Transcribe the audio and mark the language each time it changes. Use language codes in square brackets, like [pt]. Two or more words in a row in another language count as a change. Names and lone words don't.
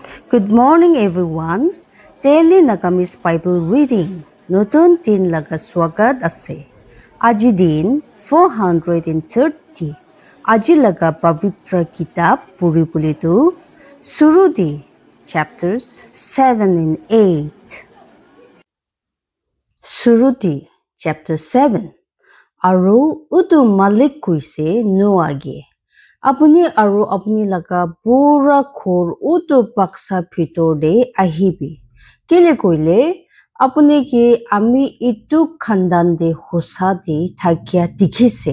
[en] Good morning everyone. Daily Nagamis Bible reading. [nag] notun din laga swagat ase. Aji din 430. Aji laga pavitra kitab puri pulitu. [en] Surudi chapters 7 and 8. Surudi chapter 7. [nag] Aru utu malik kuise no age. Apuni aru apuni laga pura khor utu paksa phitor de ahibi. Kile koile apuni ki ami itu khandan de hosa de thakya dikhise.